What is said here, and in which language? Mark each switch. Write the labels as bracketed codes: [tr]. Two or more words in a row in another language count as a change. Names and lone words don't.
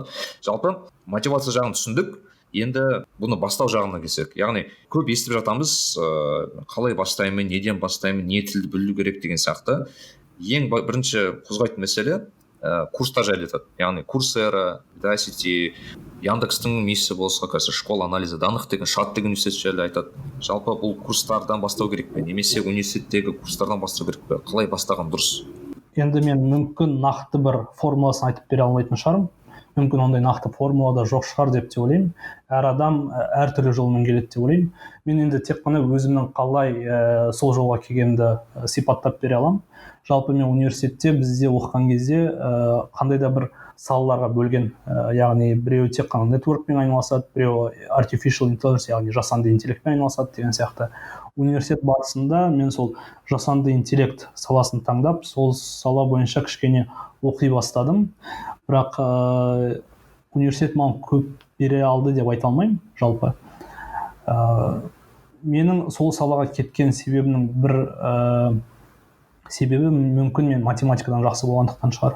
[kk] Жалпы мотивация жағын түсіндік. Енді бұны бастау жағына келсек, яғни көп естіп жатамыз, қалай бастаймын, неден бастаймын, не тілді білу керек деген сияқты. Ең бірінші қозғайтын мәселе курстар жайлы айтады. Яғни Coursera, Udacity, Яндекстің несі болса, қазір [ru] школа анализа данных [kk] деген шат деген университет жайлы айтады. Жалпы бұл курстардан бастау керек пе, немесе университеттегі курстардан бастау керек пе, қалай бастаған дұрыс? Енді мен мүмкін нақты бір формуласын айтып бере алмайтын шығармын. Мүмкін ондай нақты формула да жоқ шығар деп те ойлаймын. Әр адам әртүрлі жолмен келеді деп ойлаймын. Мен енді тек қана өзімнің қалай сол жолға келгенімді сипаттап бере аламын. Жалпы мен университетте бізде оқыған кезде қандай да бір салаларға бөлген, яғни біреуі тек қана нетворкпен айналысады, біреуі [en] artificial intelligence, [kk] яғни жасанды интеллектпен айналысады деген сияқты. Университет барысында мен сол жасанды интеллект саласын таңдап, сол сала бойынша кішкене оқи бастадым. Бірақ университет маған көп бере алды деп айта алмаймын жалпы. Менің сол салаға кеткен себебімнің бір себебі мүмкін мен математикадан жақсы болғандықтан шығар.